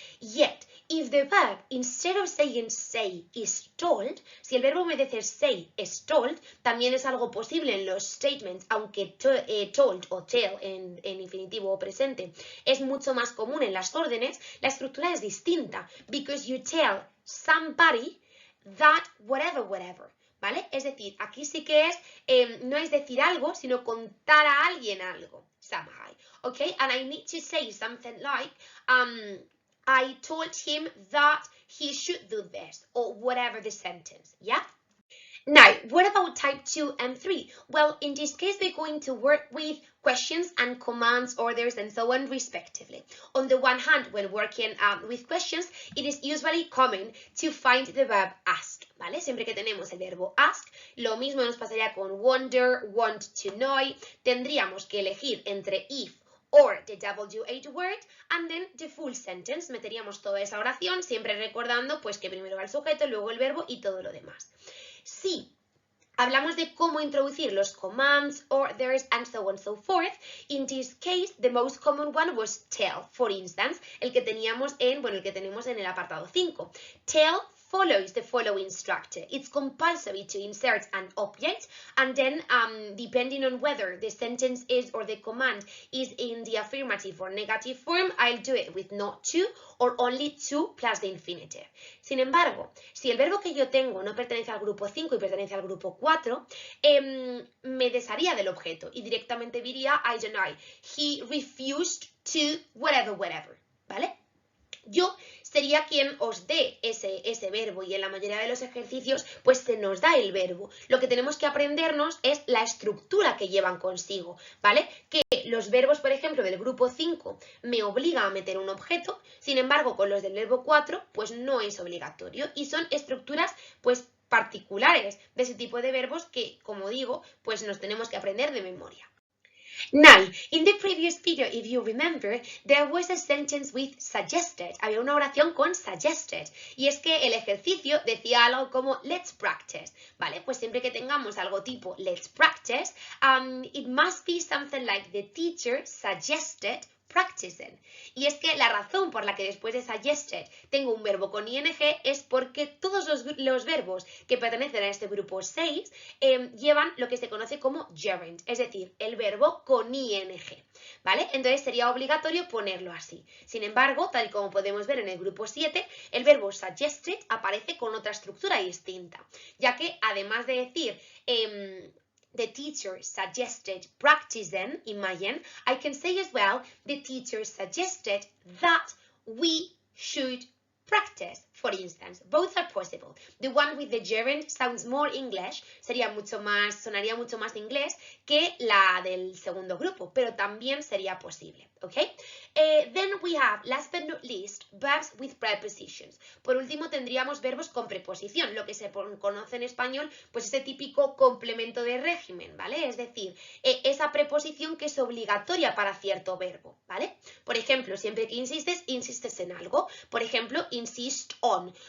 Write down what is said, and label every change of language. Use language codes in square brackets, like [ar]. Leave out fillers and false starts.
[en] Yet, if the verb, instead of saying say, is told, [es] si el verbo en vez de decir say es told, también es algo posible en los statements, aunque told o tell en infinitivo o presente es mucho más común en las órdenes, la estructura es distinta, [en] because you tell somebody that whatever. [es] ¿Vale? Es decir, aquí sí que es, no es decir algo, sino contar a alguien algo. [en] Somehow, okay? And I need to say something like, I told him that he should do this, or whatever the sentence, yeah? Now, what about type 2 and 3? Well, in this case, we're going to work with questions and commands, orders, and so on, respectively. On the one hand, when working with questions, it is usually common to find the verb ask, ¿vale? [es] Siempre que tenemos el verbo ask, lo mismo nos pasaría con wonder, want to know. Tendríamos que elegir entre [en] if or the WH word, and then the full sentence. [es] Meteríamos toda esa oración, siempre recordando pues que primero va el sujeto, luego el verbo y todo lo demás. Si hablamos de cómo introducir los [en] commands, orders, and so on and so forth, in this case, the most common one was tell, for instance, [es] el que tenemos en, el que tenemos en el apartado 5. [en] Tell follows the following structure. It's compulsory to insert an object, and then depending on whether the sentence is or the command is in the affirmative or negative form, I'll do it with not to or only to plus the infinitive. [es] Sin embargo, si el verbo que yo tengo no pertenece al grupo 5 y pertenece al grupo 4, me desharía del objeto y directamente diría, [en] I don't know, he refused to whatever, [es] ¿vale? Yo sería quien os dé ese verbo y en la mayoría de los ejercicios pues se nos da el verbo. Lo que tenemos que aprendernos es la estructura que llevan consigo, ¿vale? Que los verbos, por ejemplo, del grupo 5 me obligan a meter un objeto, sin embargo, con los del verbo 4 pues no es obligatorio y son estructuras pues particulares de ese tipo de verbos que, como digo, pues nos tenemos que aprender de memoria. [en] Now, in the previous video, if you remember, there was a sentence with suggested. [es] Había una oración con suggested. Y es que el ejercicio decía algo como let's practice. Vale, pues siempre que tengamos algo tipo [en] let's practice, it must be something like the teacher suggested practicing. [es] Y es que la razón por la que después de suggested tengo un verbo con ing es porque todos los verbos que pertenecen a este grupo 6 llevan lo que se conoce como gerund, es decir, el verbo con ing, ¿vale? Entonces sería obligatorio ponerlo así. Sin embargo, tal y como podemos ver en el grupo 7, el verbo suggested aparece con otra estructura distinta, ya que además de decir [en] the teacher suggested practicing, imagine, I can say as well, the teacher suggested that we should practice, for instance. Both are possible. The one with the gerund sounds more English, [es] sonaría mucho más inglés que la del segundo grupo, pero también sería posible, ¿ok? [en] Then we have, last but not least, verbs with prepositions. [es] Por último tendríamos verbos con preposición, lo que se conoce en español, pues ese típico complemento de régimen, ¿vale? Es decir, esa preposición que es obligatoria para cierto verbo, ¿vale? Por ejemplo, siempre que insistes en algo. Por ejemplo, insist on.